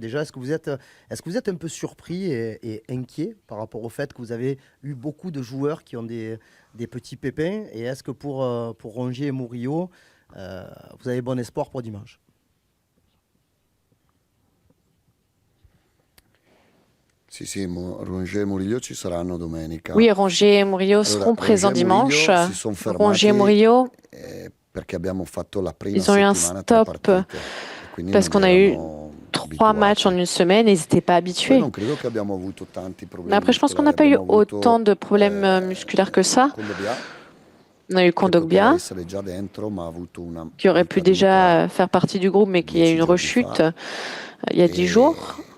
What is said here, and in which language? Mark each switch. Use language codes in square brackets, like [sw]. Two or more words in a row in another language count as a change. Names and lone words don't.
[fr] Déjà, est-ce que vous êtes un peu surpris et inquiet par rapport au fait que vous avez eu beaucoup de joueurs qui ont des petits pépins? Et est-ce que pour Rongier et Murillo, vous avez bon espoir pour dimanche? [it] Rongier et Murillo ci saranno domenica. [fr] Oui, Rongier et Murillo seront présents dimanche. Rongier et Murillo, [it] perché abbiamo fatto la prima [fr] ils ont eu un stop parce qu'on a eu 3 matchs en une semaine et ils n'étaient pas habitués. Mais après, je pense qu'on n'a pas eu autant de problèmes musculaires que ça. On a eu Kondogbia, qui aurait pu déjà faire partie du groupe, mais qui a eu une rechute il y a 10 jours.